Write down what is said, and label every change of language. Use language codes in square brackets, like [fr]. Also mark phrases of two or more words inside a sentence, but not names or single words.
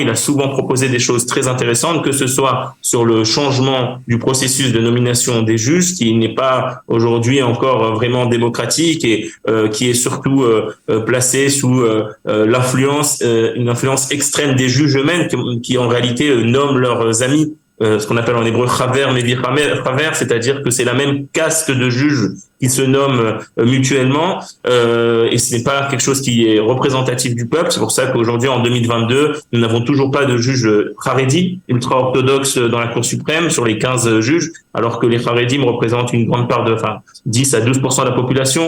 [fr] Il a souvent proposé des choses très intéressantes, que ce soit sur le changement du processus de nomination des juges, qui n'est pas aujourd'hui encore vraiment démocratique et qui est surtout placé sous une influence extrême des juges eux-mêmes, qui en réalité nomment leurs amis. Ce qu'on appelle en hébreu [he] חבר, מביא חבר, [fr] c'est-à-dire que c'est la même caste de juges qui se nomment mutuellement, et ce n'est pas quelque chose qui est représentatif du peuple. C'est pour ça qu'aujourd'hui, en 2022, nous n'avons toujours pas de juges Haredi, ultra-orthodoxes dans la Cour suprême, sur les 15 juges, alors que les Haredim représentent une grande part 10 à 12% de la population.